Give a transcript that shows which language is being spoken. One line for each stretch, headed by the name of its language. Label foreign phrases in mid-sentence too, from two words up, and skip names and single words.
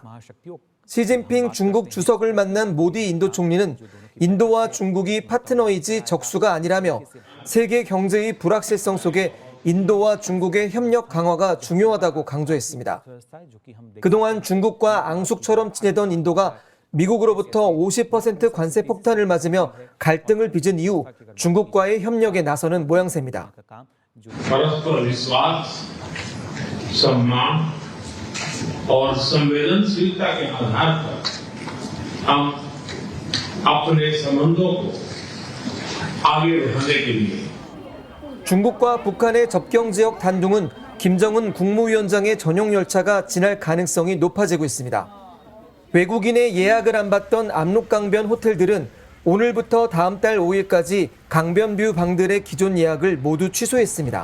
Korean: 시진핑 중국 주석을 만난 모디 인도 총리는 인도와 중국이 파트너이지 적수가 아니라며 세계 경제의 불확실성 속에 인도와 중국의 협력 강화가 중요하다고 강조했습니다. 그동안 중국과 앙숙처럼 지내던 인도가 미국으로부터 50% 관세 폭탄을 맞으며 갈등을 빚은 이후 중국과의 협력에 나서는 모양새입니다.
Hindi: और संवेदनशीलता के आधार पर हम अपने संबंधों को आगे बढ़ाने के लिए
Korean: 중국과 북한의 접경 지역 단둥은 김정은 국무위원장의 전용 열차가 지날 가능성이 높아지고 있습니다. 외국인의 예약을 안 받던 압록강변 호텔들은 오늘부터 다음 달 5일까지 강변뷰 방들의 기존 예약을 모두 취소했습니다.